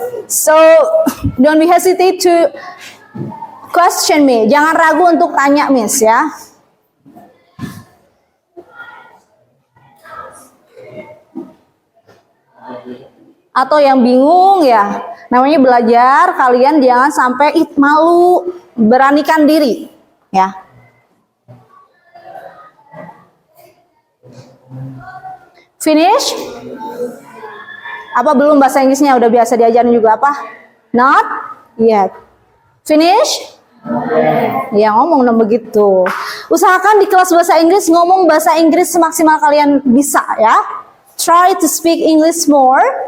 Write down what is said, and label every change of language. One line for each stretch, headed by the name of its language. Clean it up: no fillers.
English: So, don't be hesitate to question me.
Indonesian: Jangan ragu untuk tanya Miss ya. Atau yang bingung ya, namanya belajar, kalian jangan sampai malu, beranikan diri ya.
English: Finish?
Indonesian: Apa belum bahasa Inggrisnya udah biasa diajarin juga apa?
English: Not yet. Finish?
Indonesian: Ya ngomong dong begitu. Usahakan di kelas bahasa Inggris ngomong bahasa Inggris semaksimal kalian bisa ya.
English: Try to speak English more.